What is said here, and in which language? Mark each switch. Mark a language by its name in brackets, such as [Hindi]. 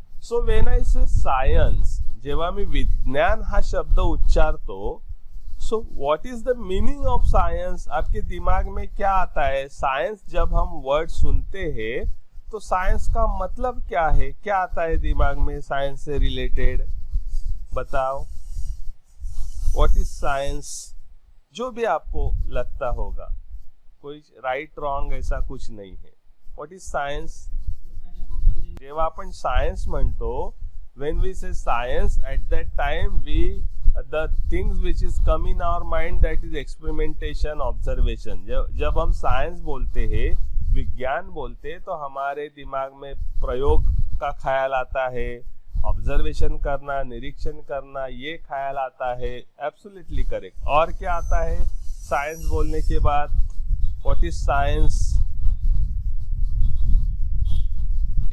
[English] so when I say science, [Marathi] जेव्हा मी विज्ञान हा शब्द उच्चारतो, [English] So what is the meaning of science? [Hindi] आपके दिमाग में क्या आता है? साइंस जब हम वर्ड सुनते हैं तो साइंस का मतलब क्या है? क्या आता है दिमाग में साइंस से रिलेटेड? बताओ. [English] What is science? [Hindi] जो भी आपको लगता होगा, कोई राइट रॉन्ग ऐसा कुछ नहीं है. [English] What is science? [Marathi] जेव्हा आपण सायन्स म्हणतो, [English] when we say science, at that time the things which is come in our mind, that is experimentation, observation. [Hindi] जब हम साइंस बोलते हैं, विज्ञान बोलते हैं, तो हमारे दिमाग में प्रयोग का ख्याल आता है, ऑब्जर्वेशन करना, निरीक्षण करना, ये ख्याल आता है. [English] Absolutely correct. [Hindi] और क्या आता है साइंस बोलने के बाद? [English] What is science?